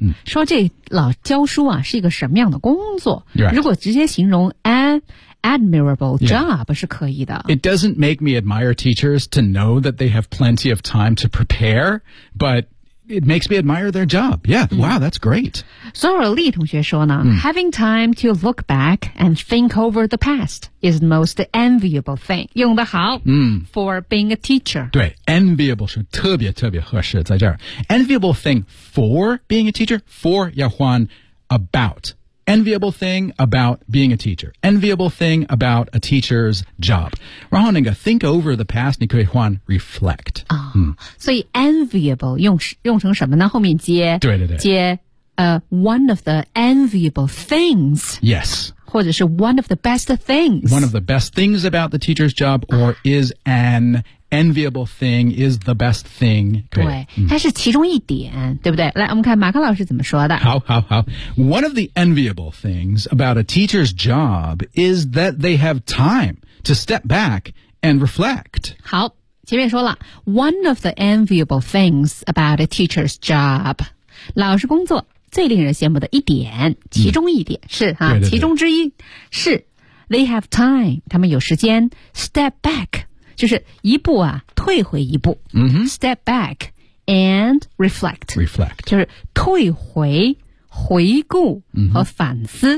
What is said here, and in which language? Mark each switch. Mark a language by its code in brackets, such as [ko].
[zh] 说这老教书啊是一个什么样的工作、 [en] right. [zh] 如果直接形容 [en] admirable job、 [zh] yeah. 是可以的 [en] It doesn't make me admire teachers to know that they have plenty of time to prepare but it makes me admire their job Yeah,、wow, that's great Zora Lee [zh] 同学说呢、 [en] Having time to look back and think over the past is the most enviable thing [zh] 用得好、 [en] for being a teacher 对 enviable [zh] 是特别特别合适在这儿 [en] enviable thing for being a teacher for 要换 about enviable thing about being a teacher enviable thing about a teacher's job 然后那个 think over the past 你可以换 reflect、 [zh] 所以 enviable 用成什么呢后面接对 [en] 接one of the enviable things yes 或者是 one of the best things. One of the best things about the teacher's job, or is an enviable thing, is the best thing. [zh] 对、嗯、它是其中一点，对不对？来，我们看马克老师怎么说的。好好好。 [en] One of the enviable things about a teacher's job is that they have time to step back and reflect. [zh] 好，前面说了 [en] ,one of the enviable things about a teacher's job. [zh] 老师工作最令人羡慕的一点，其中一点、嗯、是哈、啊、对对对，其中之一是 [en] they have time, [zh] 他们有时间 [en] step back, [zh] 就是一步啊退回一步、嗯、 [en] step back and reflect, reflect, [zh] 就是退回回顾和反思、